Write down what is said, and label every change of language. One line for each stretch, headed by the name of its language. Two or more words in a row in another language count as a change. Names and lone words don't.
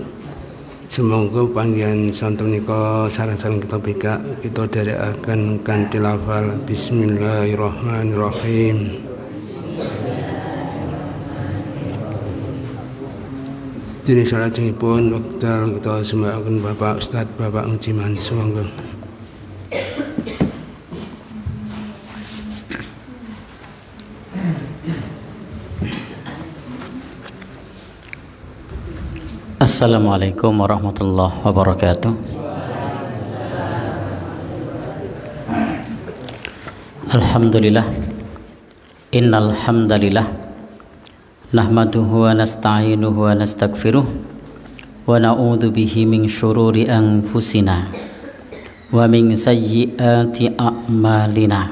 Javanese: Semoga panggihan sonten menika sareng-sareng kita bika kita dherekaken kanthi lafal bismillahirrahmanirrahim. Dene salajengipun wekdal kita sembahkan Bapak Ustadz Bapak Ujiman sumangga.
Arabic: السلام عليكم ورحمة الله وبركاته. الحمد لله إن الحمد لله نحمده ونستعينه ونستغفره ونعوذ به من شرور أنفسنا ومن سيئات أعمالنا.